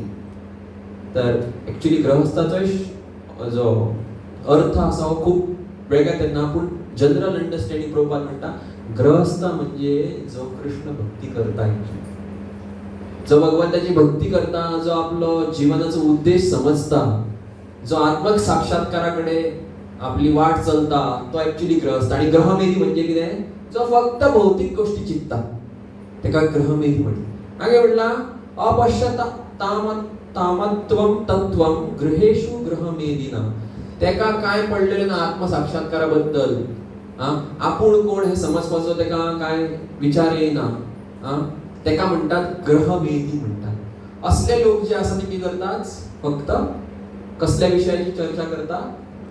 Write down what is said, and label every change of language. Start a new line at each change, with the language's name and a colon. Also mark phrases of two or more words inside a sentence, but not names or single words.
Konkani: तर एक्चुअली गृहस्थाचो जो अर्थ आसा हो खूब वेगळा तेन्ना पूण
English: general understanding
Konkani: प्रभुपाद म्हणटा गृहस्थ म्हणजे जो कृष्ण भक्ती करता जो भगवंताची भक्ती करता जो आपलो जीवनाचो उद्देश समजता जो आत्मक साक्षात्काराकडे आपली वाट चलता तो एक्चुअली गृहस्थ आणि ग्रहमेधी म्हणजे कितें जो फक्त भौतिक गोष्टी चित्ता तेका ग्रहमेधी म्हणटा मागे म्हणला
Sanskrit: अपश्यता तामत्वम तत्वम गृहेषु गृहमेधिना
Konkani: तेका काय पडलेले ना आत्मसाक्षात्काराबद्दल आपूण कोण हे समजपाचो तेका काय विचार येना तेका म्हणटात ग्रहमेधी म्हणटात असले लोक जे आसा ते कितें करतात फक्त कसल्या विशयाची चर्चा करतात